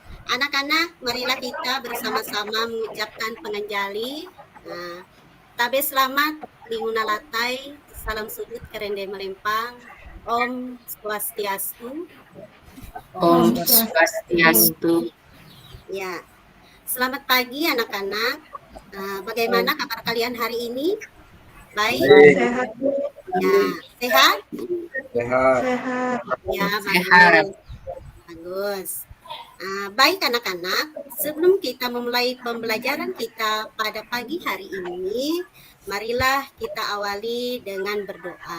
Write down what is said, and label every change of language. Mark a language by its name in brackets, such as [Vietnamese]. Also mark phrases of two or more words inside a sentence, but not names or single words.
[Indonesian] Anak-anak, marilah kita bersama-sama mengucapkan penganjali. Tabe selamat, linguna latai, salam sudut kerende melempang, Om Swastiastu. Om Swastiastu. Ya, selamat pagi anak-anak. Bagaimana kabar kalian hari ini? Baik? Sehat. Ya, sehat? Sehat. Ya, Sehat. Bagus. Baik anak-anak, sebelum kita memulai pembelajaran kita pada pagi hari ini, marilah kita awali dengan berdoa.